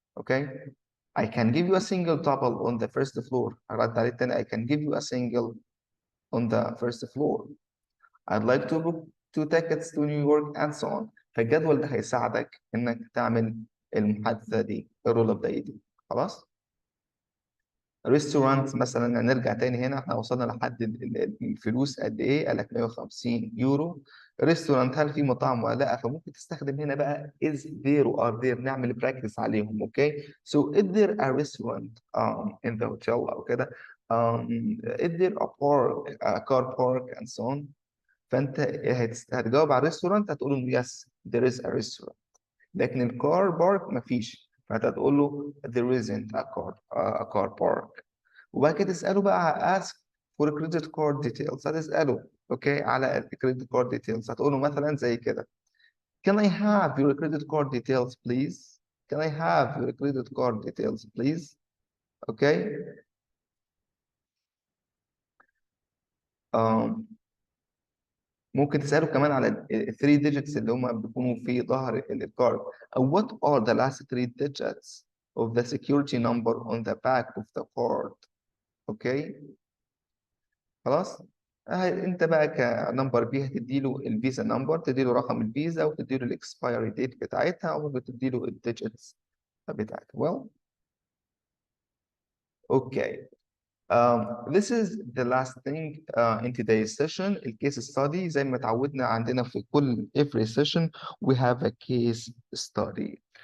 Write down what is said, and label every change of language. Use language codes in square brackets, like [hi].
[en] okay I can give you a single double on the first floor. [ar] رد عليه تاني [en] I can give you a single on the first floor. I'd like to book 2 tickets to New York and so on. [ar] فالجدول ده هيساعدك انك تعمل المحادثه دي الرول اب دي. خلاص ريستورانت مثلا نرجع تاني هنا احنا وصلنا لحد الفلوس قد ايه؟ قال لك 150 يورو. ريستورانت هل في مطاعم ولا لا؟ فممكن تستخدم هنا بقى is there or are there نعمل براكتس عليهم. [en] Okay so is there a restaurant in the hotel او كده is there a park a car park and so on. [ar] فانت هتجاوب على الريستورانت هتقول له [en] yes there is a restaurant. [ar] لكن الكار بارك مفيش فانت هتقول له [en] there isn't a car park. [ar] وبعد كده تسأله بقى [en] ask for credit card details. [ar] هتسأله اوكي على ال credit card details. هتقول له مثلا زي كده [en] Can I have your credit card details please? Can I have your credit card details please? [ar] اوكي ممكن تسأله كمان على ال 3 digits اللي هم بيكونوا في ظهر الكارد [en] أو what are the last 3 digits of the security number on the back of the card. [ar] اوكي خلاص انت بقى كنمبر بي هتديله الفيزا نمبر، تديله رقم الفيزا وتديله الاكسبايري ديت بتاعتها او بتديله الديجيتس بتاعتها. [en] well okay this is the last thing in today's session. [ar] الكيس ستادي زي ما اتعودنا عندنا في كل [en] every session we have a case study.